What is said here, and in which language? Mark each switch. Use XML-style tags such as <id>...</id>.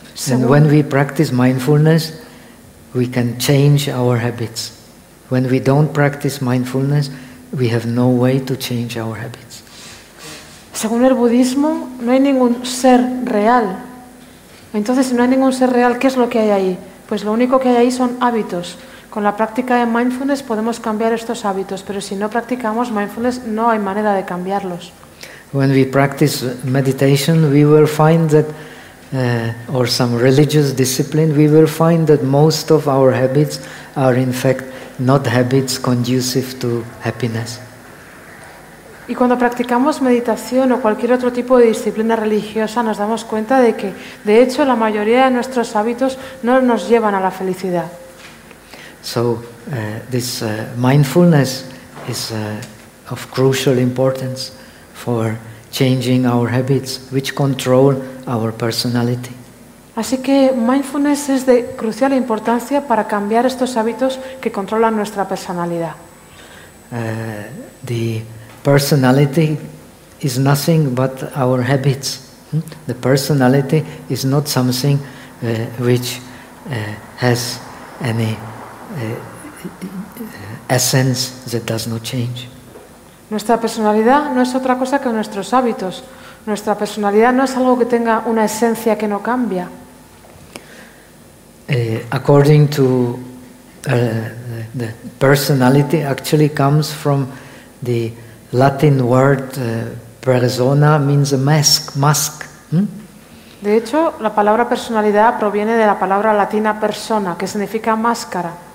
<en>And when we practice mindfulness, we can change our habits. When we don't practice mindfulness, we have no way to change our habits.</en> <es>Según el budismo, no hay ningún ser real. Entonces, si no hay ningún ser real, ¿qué es lo que hay ahí? Pues lo único que hay ahí son hábitos. Con la práctica de mindfulness podemos cambiar estos hábitos, pero si no practicamos mindfulness, no hay manera de cambiarlos.</es> <en>When we practice meditation, we will find that, or some religious discipline, we will find that most of our habits are in fact not habits conducive to happiness.</en> <es>Y cuando practicamos meditación o cualquier otro tipo de disciplina religiosa, nos damos cuenta de que, de hecho, la mayoría de nuestros hábitos no nos llevan a la felicidad.</es> <en>So, this mindfulness is of crucial importance for changing our habits, which control our personality.</en> <es>Así que mindfulness es de crucial importancia para cambiar estos hábitos que controlan nuestra personalidad.</es> <en>The personality is nothing but our habits. The personality is not something which has any essence that does not change.</en> <es>Nuestra personalidad no es otra cosa que nuestros hábitos. Nuestra personalidad no es algo que tenga una esencia que no cambia.</es> <en>According to the personality actually comes from the Latin word persona, means a mask.</en> <es>De hecho, la palabra personalidad proviene de la palabra latina persona, que significa máscara.</es>